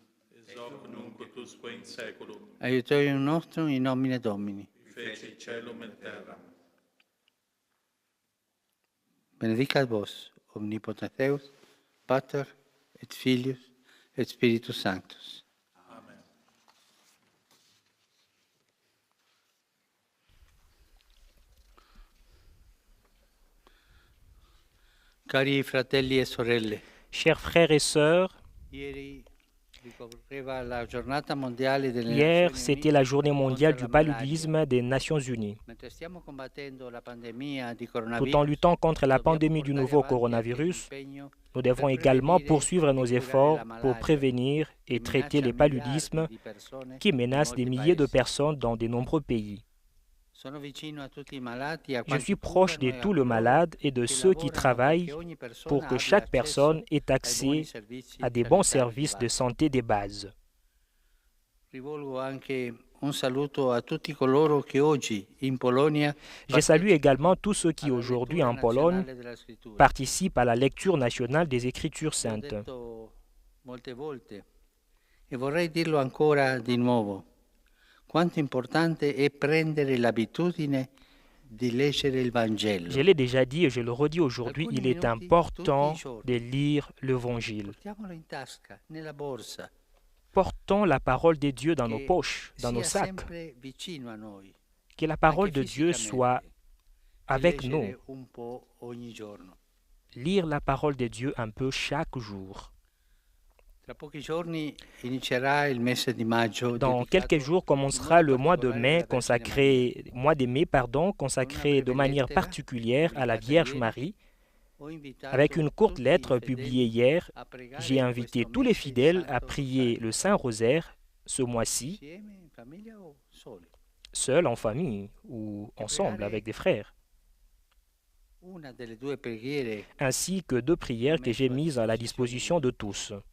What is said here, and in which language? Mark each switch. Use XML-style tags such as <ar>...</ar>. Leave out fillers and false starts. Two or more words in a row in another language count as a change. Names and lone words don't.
<la>Et hoc nunc ut usque in saeculum. Aiutorium nostrum in nomine Domini. Feci celum et terram. Benedicat vos, omnipotens Deus, Pater et Filius et Spiritus Sanctus. Amen.</la> <it>Cari fratelli e sorelle,</it> <fr>Chers frères et sœurs,</fr> <it>ieri ricorreva la giornata mondiale delle</it> <fr>hier</fr> <it>Nazioni</it> <fr>c'était</fr> <it>Unite</it> <fr>la journée mondiale</fr> <it>contro</it> <fr>du</fr> <it>la malaria.</it> <fr>paludisme des Nations Unies.</fr> <it>Mentre stiamo combattendo la pandemia di</it> <fr>Tout</fr> <it>coronavirus,</it> <fr>en luttant contre la</fr> <it>dobbiamo</it> <fr>pandémie du</fr> <it>portare</it> <fr>nouveau</fr> <it>avanti anche</it> <fr>coronavirus,</fr> <it>l'impegno</it> <fr>nous devons</fr> <it>per</it> <fr>également</fr> <it>prevenire</it> <fr>poursuivre</fr> <it>e</it> <fr>nos</fr> <it>curare</it> <fr>efforts</fr> <it>la</it> <fr>pour</fr> <it>malaria</it> <fr>prévenir et</fr> <it>che</it> <fr>traiter les</fr> <it>minaccia miliardi</it> <fr>paludismes</fr> <it>di persone</it> <fr>qui</fr> <it>in</it> <fr>menacent des</fr> <it>molti</it> <fr>milliers de</fr> <it>paesi.</it> <fr>personnes dans de nombreux pays.</fr> <it>Sono vicino a tutti i malati, a</it> <fr>Je</fr> <it>quanti</it> <fr>suis proche</fr> <it>curano</it> <fr>de</fr> <it>e a</it> <fr>tous les</fr> <it>coloro</it> <fr>malades et de</fr> <it>che</it> <fr>ceux qui</fr> <it>lavorano</it> <fr>travaillent</fr> <it>perché ogni persona</it> <fr>pour que</fr> <it>abbia</it> <fr>chaque</fr> <it>accesso</it> <fr>personne ait</fr> <it>ai buoni</it> <fr>accès</fr> <it>servizi</it> <fr>à des bons</fr> <it>sanitari di</it> <fr>services de</fr> <it>base.</it> <fr>santé de base.</fr> <it>Rivolgo anche un saluto a tutti coloro che oggi in Polonia</it> <fr>Je salue également tous ceux qui</fr> <it>alla</it> <fr>aujourd'hui</fr> <it>lettura</it> <fr>en Pologne</fr> <it>nazionale della scrittura.</it> <fr>participent à la lecture nationale des Écritures</fr> <it>L'ho</it> <fr>saintes.</fr> <it>detto molte volte e vorrei dirlo ancora di nuovo. Quanto importante è prendere l'abitudine di leggere il Vangelo.</it> <fr>Je l'ai déjà dit et je le redis aujourd'hui, il est important de lire l'Évangile.</fr> <it>Portiamolo in tasca, nella borsa,</it> <fr>Portons la parole de Dieu dans nos</fr> <it>che</it> <fr>poches, dans nos</fr> <it>sia</it> <fr>sacs.</fr> <it>sempre vicino a noi,</it> <fr>Que la parole</fr> <it>anche</it> <fr>de Dieu soit</fr> <it>fisicamente, e</it> <fr>avec</fr> <it>leggere</it> <fr>nous.</fr> <it>un po' ogni giorno.</it> <fr>Lire la parole de Dieu un peu chaque jour. Dans quelques jours commencera le mois de mai mois de mai, consacré de manière particulière à la Vierge Marie. Avec une courte lettre publiée hier, j'ai invité tous les fidèles à prier le Saint-Rosaire ce mois-ci, seuls, en famille ou ensemble avec des frères, ainsi que 2 prières que j'ai mises à la disposition de tous.</fr>